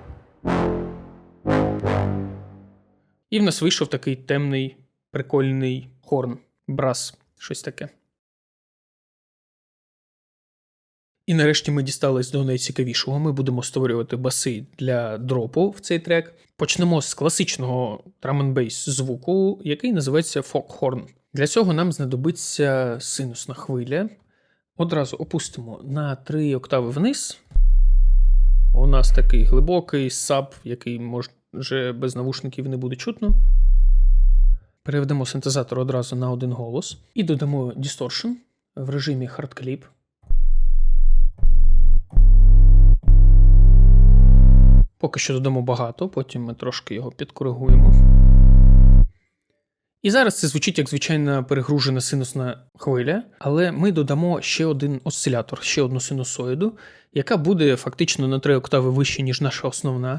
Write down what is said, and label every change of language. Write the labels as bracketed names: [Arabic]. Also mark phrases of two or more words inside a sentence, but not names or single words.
[Ukrainian] І в нас вийшов такий темний, прикольний хорн, брас, щось таке. І нарешті ми дістались до найцікавішого. Ми будемо створювати баси для дропу в цей трек. Почнемо з класичного [English] drum-and-bass [Ukrainian] звуку, який називається Foghorn. Для цього нам знадобиться синусна хвиля. Одразу опустимо на 3 октави вниз. У нас такий глибокий саб, який може без навушників не буде чутно. Переведемо синтезатор одразу на один голос. І додамо distortion в режимі [English] hard clip. [Ukrainian] Поки що додамо багато, потім ми трошки його підкоригуємо. І зараз це звучить як звичайна перегружена синусна хвиля, але ми додамо ще один осцилятор, ще одну синусоїду, яка буде фактично на 3 октави вище, ніж наша основна.